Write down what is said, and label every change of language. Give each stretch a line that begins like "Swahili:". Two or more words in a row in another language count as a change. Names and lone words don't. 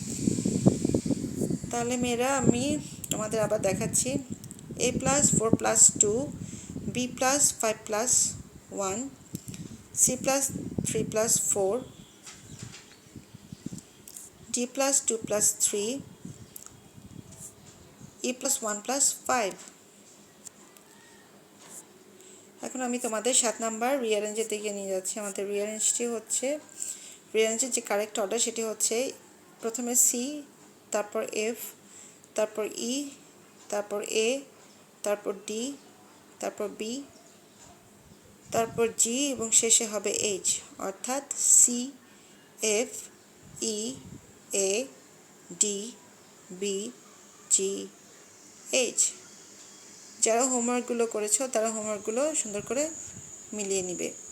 Bangla: তাহলে মেয়েরা আমি তোমাদের আবার দেখাচ্ছি
English: A plus 4 plus 2 B plus 5 plus 1 C plus 3 plus 4 D plus 2 plus 3 E plus 1 plus 5
Bangla: এখন আমি তোমাদের 7 নাম্বার রিঅ্যারেঞ্জের দিকে নিয়ে যাচ্ছি আমাদের রিঅ্যারেঞ্জটি হচ্ছে রিঅ্যারেঞ্জের যে
English: correct order
Bangla: সেটি হচ্ছে প্রথমে সি তারপর এফ তারপর ই তারপর এ তারপর ডি তারপর বি তারপর জি এবং শেষে হবে এইচ অর্থাৎ সি এফ ই এ ডি বি জি এইচ যারা হোমওয়ার্কগুলো করেছো তারা হোমওয়ার্কগুলো সুন্দর করে মিলিয়ে নিবে